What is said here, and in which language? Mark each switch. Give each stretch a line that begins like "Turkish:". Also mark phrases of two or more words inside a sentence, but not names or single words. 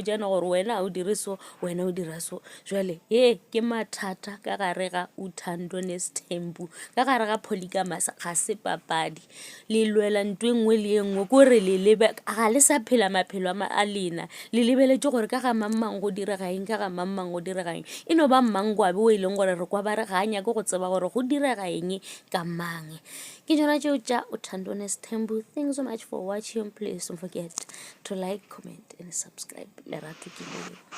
Northern Sotho: botjana gore wena o dire so wena o dira so jwale ke mathata ka gare ga Uthando Nesthembu ka gare ga polygamous ga se papadi le lwela ntho nngwe le nngwe kore ga le sa phela maphelo a lena le lebeletše gore ka ga mang go direga eng ka ga mang go direga eng e no ba Mmangwabe o e leng gore re kwa ba re ga a nyake go tseba gore go direga eng ka mang ke tšona tšeo tša Uthando Nesthembu.
English: Thanks so much for watching. Please don't forget to like, comment and subscribe.
Northern Sotho: Lerato ke leo.